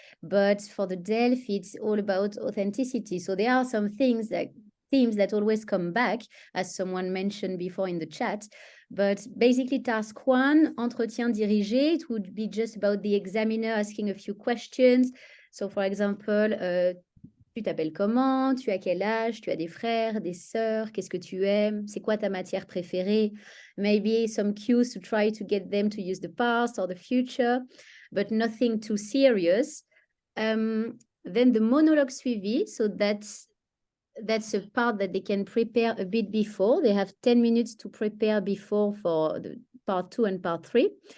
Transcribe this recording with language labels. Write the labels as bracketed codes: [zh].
[en] But for the DELF, it's all about authenticity. So there are some themes that always come back, as someone mentioned before in the chat. But basically, task 1, entretien dirigé, it would be just about the examiner asking a few questions. So for example, [fr] tu t'appelles comment? Tu as quel âge? Tu as des frères, des sœurs? Qu'est-ce que tu aimes? C'est quoi ta matière préférée? [en] Maybe some cues to try to get them to use the past or the future, but nothing too serious. Then the monologue suivi, so that's a part that they can prepare a bit before. They have 10 minutes to prepare before for the part 2 and part 3.